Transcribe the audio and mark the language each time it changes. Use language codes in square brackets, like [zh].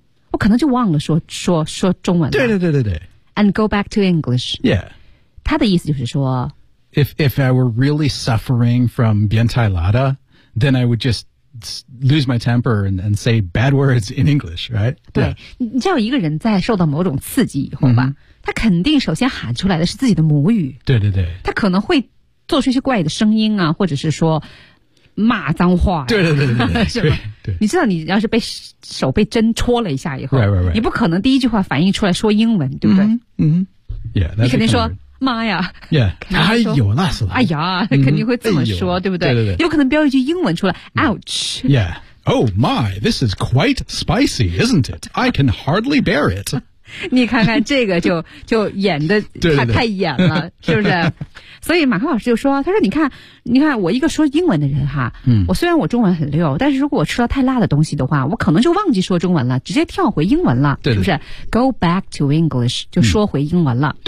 [zh] 我可能就忘了说中文了。对对对对对。 [en] And go back to English. Yeah. [zh] 他的意思就是说 [en] If I were really suffering from [zh] 变态辣的 [en] then I would just lose my temper and say bad words in English, right? [zh] 对、yeah. 你知道一个人在受到某种刺激以后吧、mm-hmm. 他肯定首先喊出来的是自己的母语。对对对。他可能会做出一些怪的声音啊或者是说骂脏话、啊。对对对对对。是吧你知道你要是被手被针戳了一下以后 [en] right, right, right. [zh] 你不可能第一句话反应出来说英文对不对、 [en] mm-hmm. yeah, [zh] 你肯定说、 [en] kind of... [zh] 妈呀、 yeah. 哎呦那是哎呀肯定会这么说、哎、对不对, 对, 对, 对有可能飙一句英文出来 Ouch、 [en] yeah. Oh my, this is quite spicy, isn't it? I can hardly bear it [zh] 你看看这个就演的 太演了是不是所以马克老师就说他说你看我一个说英文的人哈、我虽然我中文很溜但是如果我吃了太辣的东西的话我可能就忘记说中文了直接跳回英文了对对是不是 [en] go back to English [zh] 就说回英文了、